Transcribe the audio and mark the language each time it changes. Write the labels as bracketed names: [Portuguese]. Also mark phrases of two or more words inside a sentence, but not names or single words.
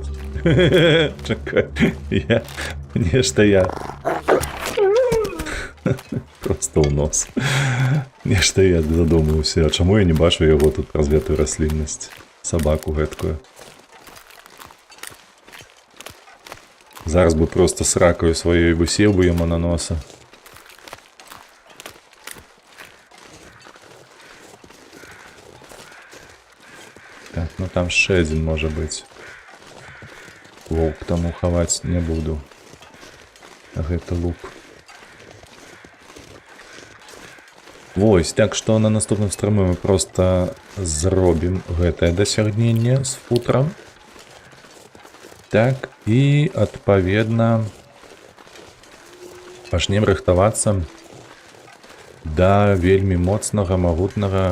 [Belarusian] Чакай, я просто ў нос. Нешта я задумаўся, а чаму я не бачу яго тут праз гэтую расліннасць? Сабаку гэткую. Зараз бы просто сракаю сваёй высеў бы яму на носа. [Ukrainian] Так, ну там ще один може бути. [Belarusian] Воўк таму хаваць не буду. А гэта лук. Вось, так што на наступным стрыме мы просто зробім гэтае дасягненне з футрам. Так, і адпаведна пачнем рыхтавацца да вельмі моцнага, магутнага.